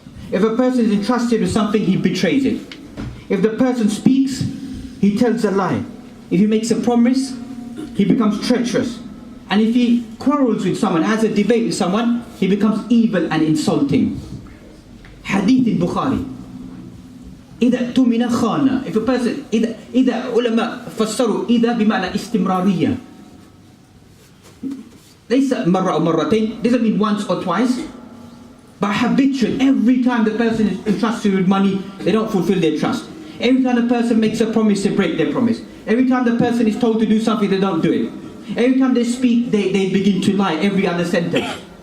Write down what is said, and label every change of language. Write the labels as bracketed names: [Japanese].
[English] If a person is entrusted with something, he betrays it. If the person speaks, he tells a lie. If he makes a promise, he becomes treacherous. And if he quarrels with someone, has a debate with someone, he becomes evil and insulting. Hadith in Bukhari. [Arabic] إذا اؤتمن خان. [English] If a person, [Arabic] إذا علماء فسروا إذا بمعنى استمرارية. ليس مرة أو مرتين. [English] Doesn't mean once or twice. But habitual. Every time the person is entrusted with money, they don't fulfill their trust. Every time the person makes a promise, they break their promise. Every time the person is told to do something, they don't do it. Every time they speak, they begin to lie every other sentence.